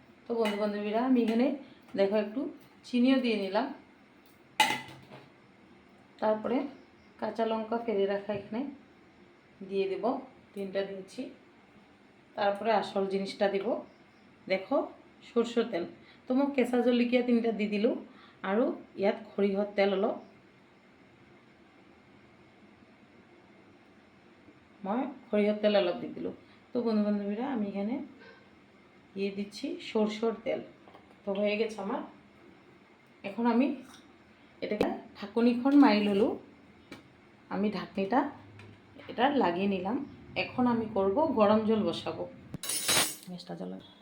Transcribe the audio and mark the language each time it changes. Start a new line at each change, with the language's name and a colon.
Bangla: তো বন্ধু বান্ধবীরা আমি এখানে দেখো একটু চিনিও দিয়ে নিলাম। তারপরে কাঁচা লঙ্কা ফেলে রাখা এখানে দিয়ে দেব, 3টা দিচ্ছি। তারপরে আসল জিনিসটা দিব, দেখো সরষের তেল।
Assamese: তো মই কেঁচা জলকীয়া 3টা দি দিলোঁ আৰু ইয়াত সৰিয়হৰ তেল অলপ মই সৰিয়হর তেল অলপ দি দিলোঁ।
Bangla: তো বন্ধু বান্ধবীরা আমি এখানে দিয়ে দিচ্ছি সরষের তেল। তো হয়ে গেছে আমার। এখন আমি এটাকে
Assamese: ঢাকনিখন মাৰি ল'লোঁ।
Bangla: আমি ঢাকনিটা এটা লাগিয়ে নিলাম। এখন আমি করব গরম জল বসাবো। গ্যাসটা জ্বালা।